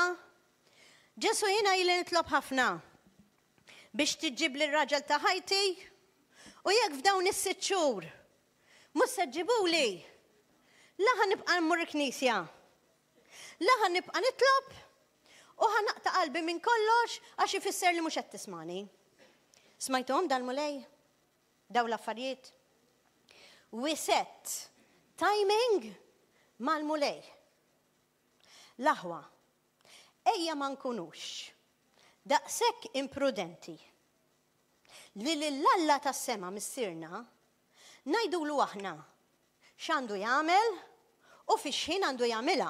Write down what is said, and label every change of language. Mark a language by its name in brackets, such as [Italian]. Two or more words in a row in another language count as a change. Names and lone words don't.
[Maltese] Ġesu jiena ili nitlob ħafna biex tiġġib li r-raġel ta' ħajti u jekk f'dawn is-sitt xhur mhux se ġġibuli. La ħanibqa' mmur knisja. La ħanibqa' nitlob u ħanaqta' qalbi minn kollox għax ifisser li mhux qed tismani. Smajtuhom dal-mulej? Daw l-affarijiet? [English] We set timing mal-mulej. [Maltese] L-aħwa, ejja ma nkunux daqshekk imprudenti li l-alla tas-sema missirna ngħidulu aħna x'għandu jagħmel u fix-ħin għandu jagħmilha.